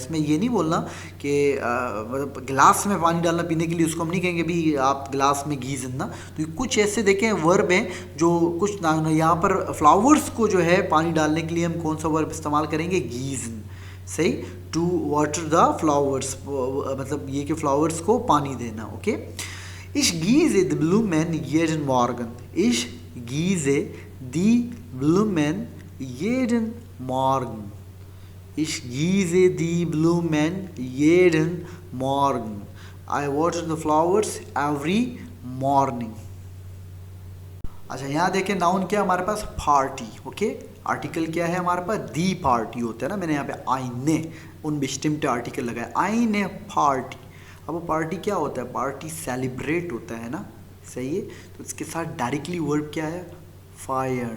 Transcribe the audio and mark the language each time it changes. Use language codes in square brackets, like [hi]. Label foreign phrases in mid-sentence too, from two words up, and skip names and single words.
[hi] इसमें ये नहीं बोलना कि मतलब गिलास में पानी डालना पीने के लिए, उसको हम नहीं कहेंगे भी आप गिलास में गीजन ना। तो कुछ ऐसे देखें वर्ब हैं जो कुछ यहाँ पर फ्लावर्स को जो है पानी डालने के लिए हम कौन सा वर्ब इस्तेमाल करेंगे, गीजन, सही। [en] to water the flowers, [hi] मतलब ये कि फ्लावर्स को पानी देना, ओके। [de] Ich gieße die Blumen jeden Morgen। Ich gieße die Blumen jeden Morgen। Ich gieße die Blumen jeden Morgen। [en] I water the flowers every morning। [hi] अच्छा यहाँ देखें नाउन क्या हमारे पास, पार्टी, ओके। आर्टिकल क्या है हमारे पास, [de] die Party [hi] होता है ना। मैंने यहाँ पे [de] einen unbestimmten Artikel [hi] लगाया, [de] eine Party. [hi] अब वो पार्टी क्या होता है, पार्टी सेलिब्रेट होता है ना, सही है। तो इसके साथ डायरेक्टली वर्ब क्या है, फायर्न।